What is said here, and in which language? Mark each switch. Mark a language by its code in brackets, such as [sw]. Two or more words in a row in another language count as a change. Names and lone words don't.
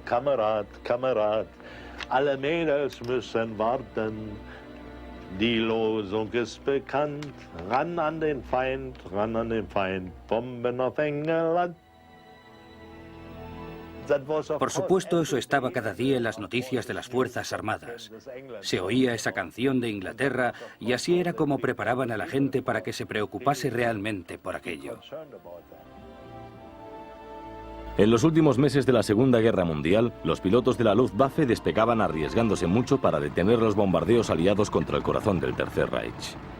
[de] Kamerad, Kamerad, alle Mädels müssen warten. Die Losung ist bekannt, ran an den Feind, Bomben auf England. [es] Por supuesto, eso estaba cada día en las noticias de las Fuerzas Armadas. Se oía esa canción de Inglaterra y así era como preparaban a la gente para que se preocupase realmente por aquello. En los últimos meses de la Segunda Guerra Mundial, los pilotos de la Luftwaffe despegaban arriesgándose mucho para detener los bombardeos aliados contra el corazón del Tercer Reich.